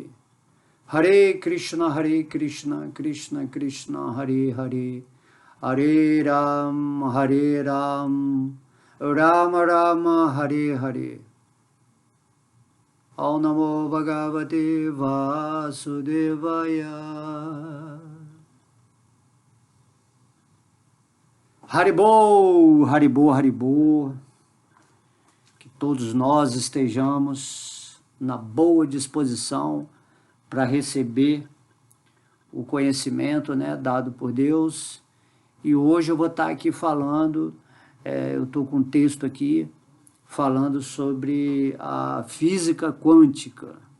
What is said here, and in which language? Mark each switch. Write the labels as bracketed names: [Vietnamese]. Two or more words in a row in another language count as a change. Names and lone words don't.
[Sanskrit] Hare Krishna, Krishna Krishna, Hare Hare, Hare Ram, Rama Rama, Hare Hare. Om Namo Bhagavate Vasudevaya. Haribol, Haribol, Haribol. [Portuguese] Que todos nós estejamos na boa disposição para receber o conhecimento, né, dado por Deus. E hoje eu vou estar aqui falando, eu estou com um texto aqui, falando sobre a física quântica.